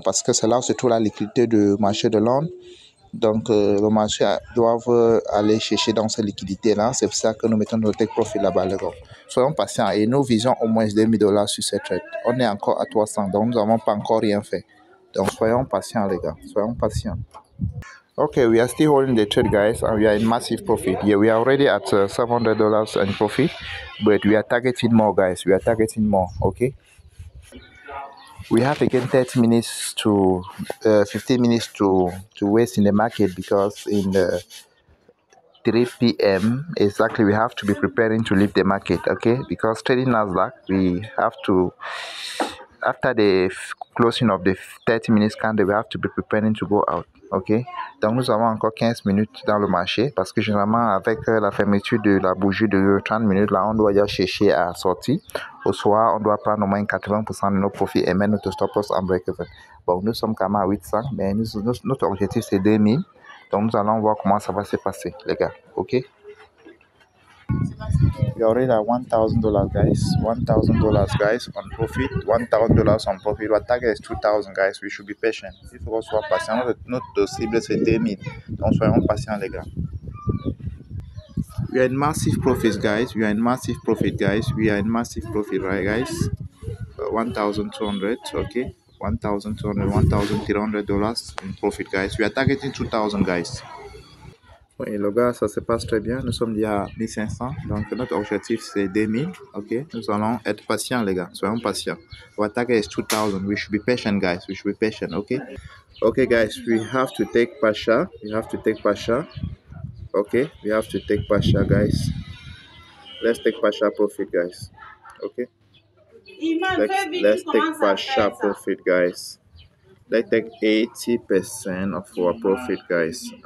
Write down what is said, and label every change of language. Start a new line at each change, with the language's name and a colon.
French: Parce que c'est là où se trouve la liquidité du marché de Londres. Donc, le marché doit aller chercher dans ces liquidités-là. C'est pour ça que nous mettons notre take profit là-bas, les gars. Soyons patients et nous visons au moins $2000 sur cette trade. On est encore à 300, donc nous n'avons pas encore rien fait. Donc, soyons patients, les gars. Soyons patients.
English: Okay, we are still holding the trade, guys, and we are in massive profit. Yeah, we are already at $700 in profit, but we are targeting more, guys. We are targeting more, okay? We have again 30 minutes to 15 minutes to waste in the market because in the 3 p.m. exactly we have to be preparing to leave the market, okay? Because trading Nasdaq, we have to, after the closing of the 30 minutes candle, we have to be preparing to go out, ok?
French: Donc nous avons encore 15 minutes dans le marché parce que généralement avec la fermeture de la bougie de 30 minutes là, on doit y chercher à sortir. Au soir, on doit prendre au moins 80% de nos profits et mettre notre stop loss en break-even. Bon, nous sommes quand même à 800, mais notre objectif c'est 2000. Donc nous allons voir comment ça va se passer, les gars, ok?
English: We are already at $1,000, guys. $1,000, guys, on profit. $1,000 on profit. Our target is 2,000, guys. We should be patient.
French: Il faut qu'on soit patient. Notre cible, c'est 2000. Donc, soyons patients, les gars.
English: We are in massive profits, guys. We are in massive profit, guys. We are in massive profit, right, guys? 1,200, okay? $1,200, $1,300 in profit, guys. We are targeting 2,000, guys.
French: Oui, le gars, ça se passe très bien. Nous sommes déjà à 1500. Donc, notre objectif, c'est 2000. OK? Nous allons être patients, les gars. Soyons patients.
English: Our target is 2000. We should be patient, guys. We should be patient. OK? OK, guys. We have to take Pasha. We have to take Pasha. OK? We have to take Pasha, guys. Let's take Pasha profit, guys. OK? Let's take Pasha profit, guys. Let's take 80% of our profit, guys.